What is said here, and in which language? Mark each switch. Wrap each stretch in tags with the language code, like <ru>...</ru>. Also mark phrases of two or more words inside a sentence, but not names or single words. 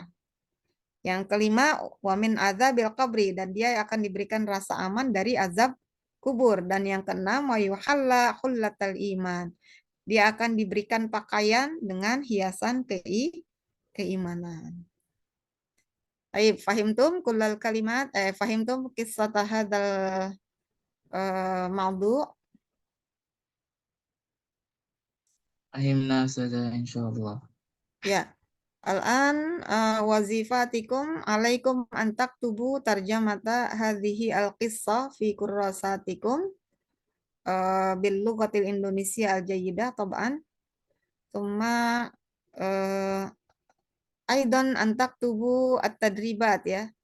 <id>Yang kelima,</id> <ar>ومن عذاب القبر,</ar> <id>dan dia akan diberikan rasa aman dari azab kubur. Dan yang keenam,</id> <ar>ويحلى حلة الإيمان,</ar> <id>dia akan diberikan pakaian dengan hiasan keimanan.</id> <ar>Baik, فهمتم كل الكلمات, فهمتم قصة هذا الموضوع'.</ar> <id>Fahimna saja insyaallah. Ya.</id> <ar>الآن وظيفتكم عليكم أن تكتبوا ترجمة هذه القصة في كراستكم باللغة الإندونيسية الجيدة طبعا. ثم أيضا أن تكتبوا التدريبات ya.</ar>